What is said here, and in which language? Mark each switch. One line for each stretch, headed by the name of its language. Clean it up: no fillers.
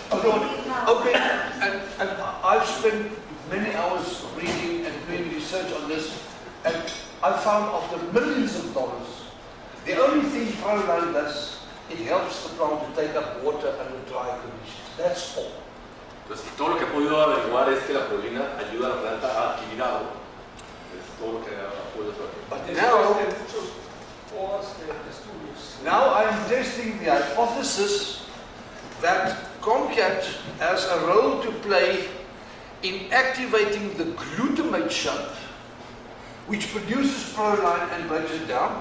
English: Okay, and I've spent many hours reading and doing research on this, and I found of the millions of dollars, the only thing proline does, it helps the plant to take up water under dry conditions. That's all.
Spanish: Entonces, todo lo que he podido averiguar es que la prolina ayuda a la planta a adquirir agua. Es todo lo que he podido saber.
English: But now I am testing the hypothesis that Comcat has a role to play in activating the glutamate shunt, which produces proline and breaks it down.